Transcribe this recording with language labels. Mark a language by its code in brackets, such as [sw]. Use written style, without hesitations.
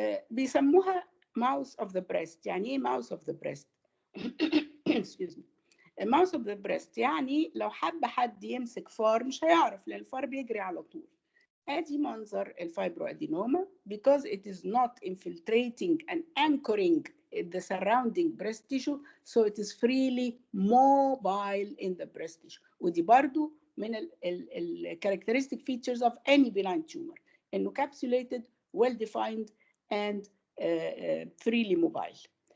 [ar] بيسموها [en] mouse of the breast. [ar] يعني ايه mouse of the breast؟ [en] excuse me. mouse of the breast [ar] يعني لو حب حد يمسك فار مش هيعرف لأن الفار بيجري على طول. ادي منظر الفايبروادينوما [en] because it is not infiltrating and anchoring the surrounding breast tissue, so it is freely mobile in the breast tissue. [ar] ودي برضو من ال [en] characteristic features of any benign tumor [ar] انه [en] capsulated, well defined and freely mobile.